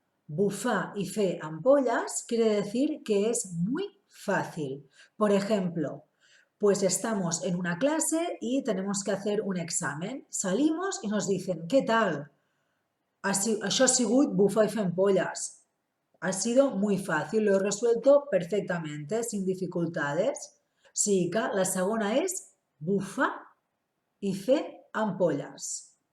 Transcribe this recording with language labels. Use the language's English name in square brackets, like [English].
[Spanish] Bufar y fer ampollas quiere decir que es muy fácil. Por ejemplo, pues estamos en una clase y tenemos que hacer un examen. Salimos y nos dicen, ¿qué tal? [Catalan] Això ha sigut bufar i fer ampolles. [Spanish] Ha sido muy fácil, lo he resuelto perfectamente, sin dificultades. [Catalan] Sí que la segona és bufar i fer ampolles.